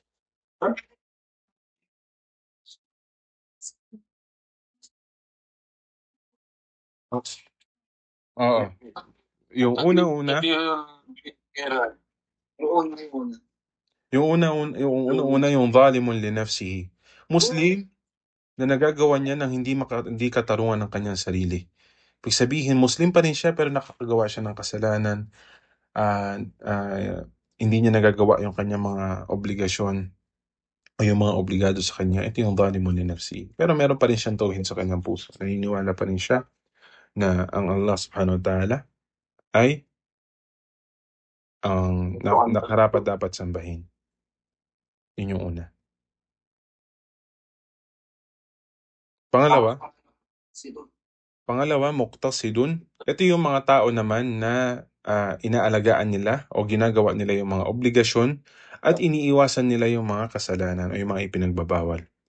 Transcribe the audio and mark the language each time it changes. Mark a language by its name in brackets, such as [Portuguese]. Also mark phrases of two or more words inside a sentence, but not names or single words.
[Filipino] Oo. Yung una-una, yung [Arabic] ظالم لنفسه. [Filipino] Muslim na nagagawa niya ng hindi katarungan ng kanyang sarili. Ibig sabihin, Muslim pa rin siya pero nakakagawa siya ng kasalanan. Hindi niya nagagawa yung kanyang mga obligasyon o yung mga obligado sa kanya. Ito yung [Arabic] ظالم لنفسه. [Filipino] Pero meron pa rin siyang tauhid sa kanyang puso. Naniniwala pa rin siya na ang Allah [Arabic] سبحانه وتعالى [Filipino] ay ang nakarapat dapat sambahin. Yun yung una. Pangalawa, muqtasidun. Ito yung mga tao naman na inaalagaan nila o ginagawa nila yung mga obligasyon at iniiwasan nila yung mga kasalanan o yung mga ipinagbabawal.